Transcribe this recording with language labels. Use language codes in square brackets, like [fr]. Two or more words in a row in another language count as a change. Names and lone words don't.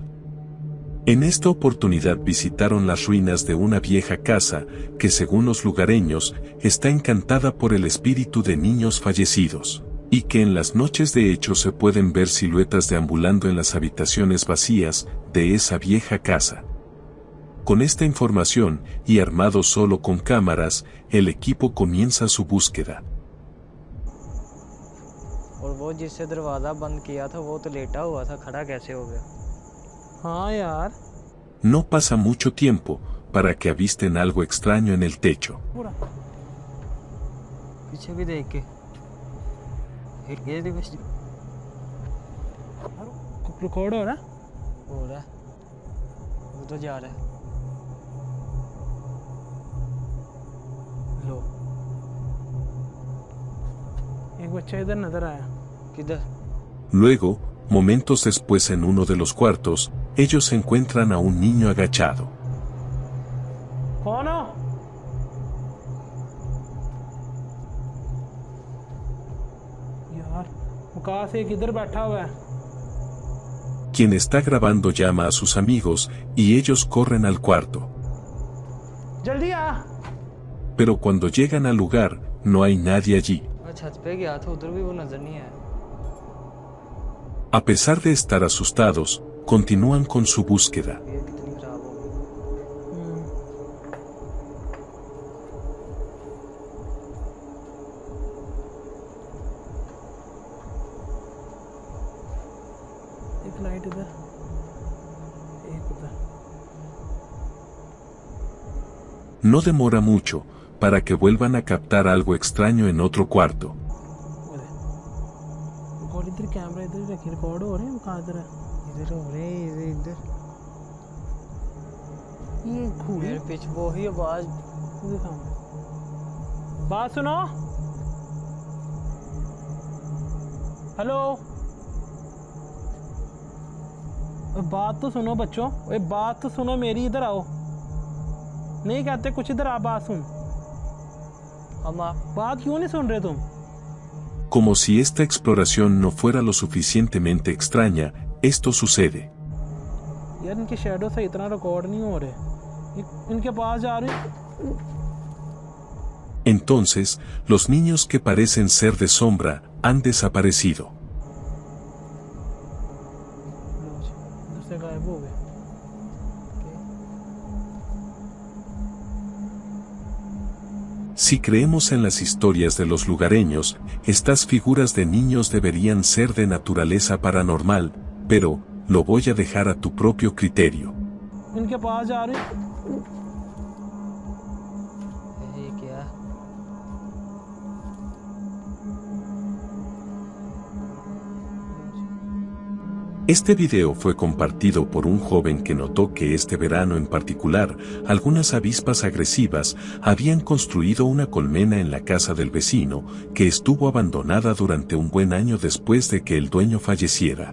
[es] En esta oportunidad visitaron las ruinas de una vieja casa, que según los lugareños, está encantada por el espíritu de niños fallecidos, y que en las noches de hecho se pueden ver siluetas deambulando en las habitaciones vacías de esa vieja casa. Con esta información, y armado solo con cámaras, el equipo comienza su búsqueda. [hi] और वो जिससे दरवाजा बंद किया था वो तो लेटा हुआ था, खड़ा कैसे हो गया? हाँ यार. [es] No pasa mucho tiempo, para que avisten algo extraño en el techo. [hi] पूरा पीछे भी देख के ये देखो रिकॉर्ड हो रहा है? हो रहा है वो तो जा रहा है लो एक बच्चा इधर नजर आया किधर [es] Luego, momentos después en uno de los cuartos, ellos encuentran a un niño agachado. [hi] कौन हो? यार मुकास एक इधर बैठा हुआ है [es] Quien está grabando llama a sus amigos y ellos corren al cuarto. [hi] जल्दी आ [es] Pero cuando llegan al lugar, no hay nadie allí. [hi] मैं छत पे गया था उधर भी वो नजर नहीं आया [es] A pesar de estar asustados, continúan con su búsqueda. [hi] ये कितनी खराब हो गई एक लाइट इधर एक उधर [es] No demora mucho, para que vuelvan a captar algo extraño en otro cuarto. [hi] रिकॉर्ड इधर कैमरा इधर ही रखी रिकॉर्ड हो रहे हैं कहाँ इधर है इधर हो रहे हैं इधर ये घूरी मेरे पीछे वो ही आवाज बात सुनो हेलो बात तो सुनो बच्चों ओए बात तो सुनो मेरी इधर आओ नहीं कहते कुछ इधर आ बात सुन हम बात क्यों नहीं सुन रहे तुम [es] Como si esta exploración no fuera lo suficientemente extraña, esto sucede. [hi] यार इनके शैडो से इतना रिकॉर्ड नहीं हो रहे इनके पास जा रहे [es] Entonces, los niños que parecen ser de sombra han desaparecido. [hi] इधर से गायब हो गए [es] Si creemos en las historias de los lugareños, estas figuras de niños deberían ser de naturaleza paranormal, pero lo voy a dejar a tu propio criterio. [hi] इनके पास जा रहे ये क्या [es] Este video fue compartido por un joven que notó que este verano en particular, algunas avispas agresivas habían construido una colmena en la casa del vecino, que estuvo abandonada durante un buen año después de que el dueño falleciera.